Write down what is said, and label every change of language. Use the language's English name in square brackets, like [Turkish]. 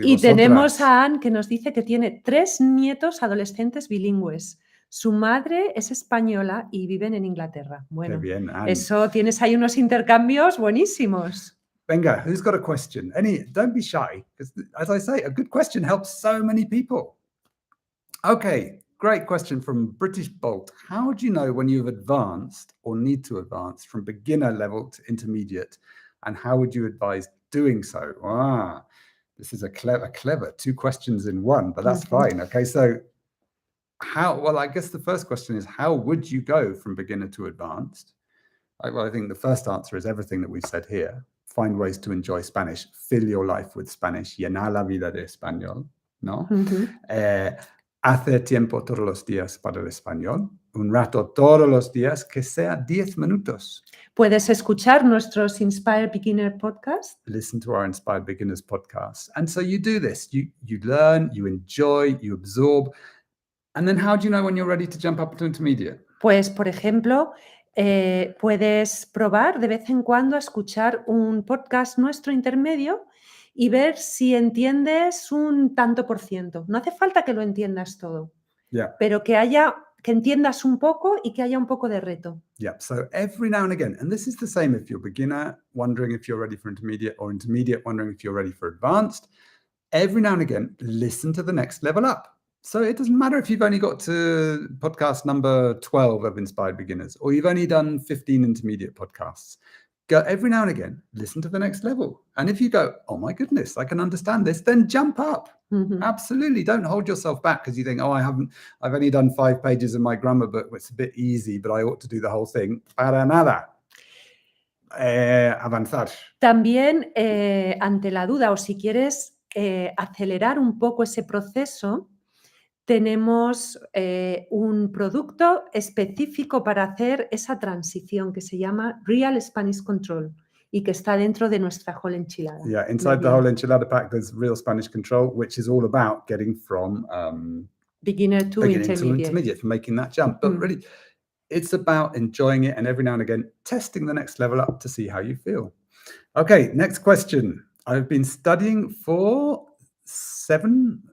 [Spanish] Y tenemos a Anne, que nos dice que tiene 3 nietos adolescentes bilingües. Su madre es española y viven en Inglaterra. Bueno, qué bien, Anne. Eso tienes ahí unos intercambios buenísimos. [English] Venga, who's got a question? Don't be shy, because as I say, a good question helps so many people. Okay, great question from British Bolt. How do you know when you've advanced or need to advance from beginner level to intermediate? And how would you advise doing so? This is a clever 2 questions in one, but that's fine. Okay, so I guess the first question is, how would you go from beginner to advanced? I think the first answer is everything that we've said here. Find ways to enjoy Spanish. Fill your life with Spanish. [Spanish] Llenar la vida de español, ¿no? Hacer tiempo todos los días para el español. Un rato todos los días, que sea 10 minutos. Puedes escuchar nuestros Inspired Beginner podcast. [English] Listen to our Inspired Beginners podcast. And so you do this. You learn, you enjoy, you absorb. And then how do you know when you're ready to jump up to intermediate? [Spanish] Pues, por ejemplo, puedes probar de vez en cuando a escuchar un podcast nuestro intermedio y ver si entiendes un tanto por ciento. No hace falta que lo entiendas todo, pero que entiendas un poco y que haya un poco de reto. [English] Yeah, so every now and again, and this is the same if you're beginner, wondering if you're ready for intermediate, or intermediate, wondering if you're ready for advanced, every now and again, listen to the next level up. So it doesn't matter if you've only got to podcast number 12 of Inspired Beginners, or you've only done 15 intermediate podcasts. Go every now and again, listen to the next level. And if you go, oh my goodness, I can understand this, then jump up. Absolutely. Don't hold yourself back because you think, I've only done 5 pages of my grammar book. It's a bit easy, but I ought to do the whole thing. [Spanish] Para nada. Avanzar. También, ante la duda, o si quieres acelerar un poco ese proceso, tenemos un producto específico para hacer esa transición que se llama Real Spanish Control y que está dentro de nuestra whole enchilada. [English] Yeah, inside the whole enchilada pack, there's Real Spanish Control, which is all about getting from beginner to intermediate, from making that jump. But really, it's about enjoying it and every now and again testing the next level up to see how you feel. Okay, next question. I've been studying for 7